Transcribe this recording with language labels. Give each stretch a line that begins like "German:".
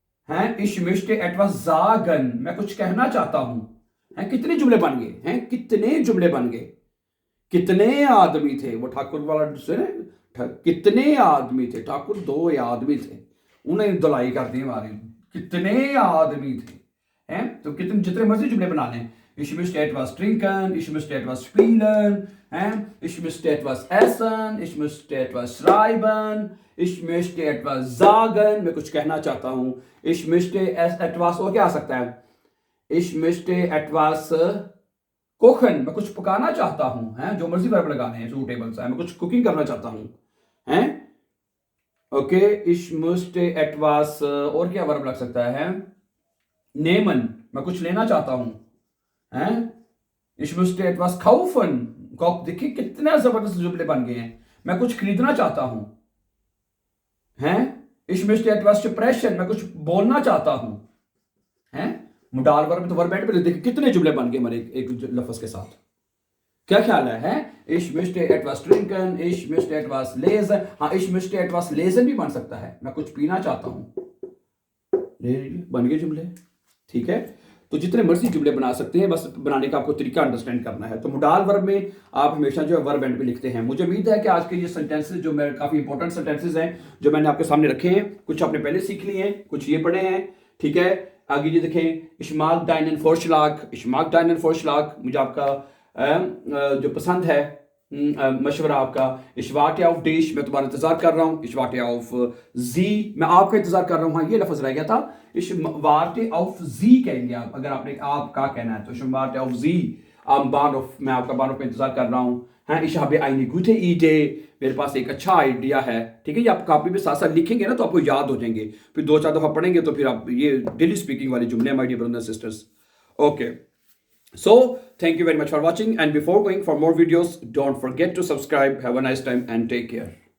Hindi: हैं,
German: ich möchte etwas sagen,
Hindi: मैं कुछ कहना चाहता हूं। हैं, कितने जुमले बन गए हैं, कितने जुमले बन गए। कितने आदमी थे, वो ठाकुर वाला से कितने आदमी थे, ठाकुर दो आदमी थे, उन्हें धुलाई कर दी हमारी, कितने आदमी थे। हैं, तो कितने जितने मर्जी जुमले बना लें,
German: ich möchte etwas trinken, ich möchte etwas spielen, ich möchte etwas essen, ich möchte etwas schreiben, ich möchte etwas sagen,
Hindi: मैं कुछ कहना चाहता हूं। ich möchte etwas, और क्या आ सकता है, ich möchte etwas कोखन, मैं कुछ पकाना चाहता हूं। हैं, जो मर्जी वर्ब लगाने हैं सूटेबल सा है, मैं कुछ कुकिंग करना चाहता हूं। हैं, ओके,
German: ich möchte etwas,
Hindi: और क्या वर्ब लग सकता है, नेमन, मैं कुछ लेना चाहता हूं। हैं,
German: ich möchte etwas kaufen,
Hindi: देखिए कितने जबरदस्त जुमले बन गए हैं। मैं कुछ खरीदना चाहता हूं। हैं,
German: ich möchte etwas sprechen,
Hindi: मैं कुछ बोलना चाहता हूं। हैं, मुडाल वर्ब में तो वर्ब एंड पे देखिए कितने जुमले बन गए हमारे एक लफ्ज के साथ, क्या ख्याल है।
German: ich möchte etwas trinken, ich möchte etwas lesen।
Hindi: हाँ,
German: ich möchte etwas lesen
Hindi: भी बन सकता है, मैं कुछ पीना चाहता हूं। बन गए जुमले। ठीक है, तो जितने मर्जी जुमले बना सकते हैं, बस बनाने का आपको तरीका अंडरस्टैंड करना है। तो मुडाल वर्ब में आप हमेशा जो है वर्ब एंड पे लिखते हैं। मुझे उम्मीद है कि आज के ये सेंटेंसेस जो मैं काफी इंपॉर्टेंट सेंटेंसेस हैं जो मैंने आपके सामने रखे हैं, कुछ आपने पहले सीख लिए हैं, कुछ ये पढ़े हैं। ठीक है, आगे ये देखें,
German: ich mag deinen Vorschlag, ich mag deinen Vorschlag,
Hindi: मुझे आपका जो पसंद है मशवरा आपका।
German: ich warte auf dich,
Hindi: मैं तुम्हारा इंतजार कर रहा हूँ।
German: ich warte auf sie,
Hindi: मैं आपका इंतजार कर रहा हूँ। हाँ, ये लफ्ज रह गया था,
German: ich warte auf sie
Hindi: कहेंगे आप, अगर आपने आपका कहना है तो
German: ich warte auf sie am Bahnhof,
Hindi: मैं आपका बानहोफ में इंतजार कर रहा हूँ। हाँ,
German: ich habe eine gute Idee,
Hindi: मेरे पास एक अच्छा आइडिया है। ठीक है, ये आप कॉपी पे साथ साथ लिखेंगे ना तो आपको याद हो जाएंगे, फिर दो चार दफा पढ़ेंगे तो फिर आप ये डेली स्पीकिंग वाले जुमले,
English: My dear brothers and sisters. Okay, so thank you very much for watching, and before going for more videos, don't forget to subscribe. Have a nice time and take care.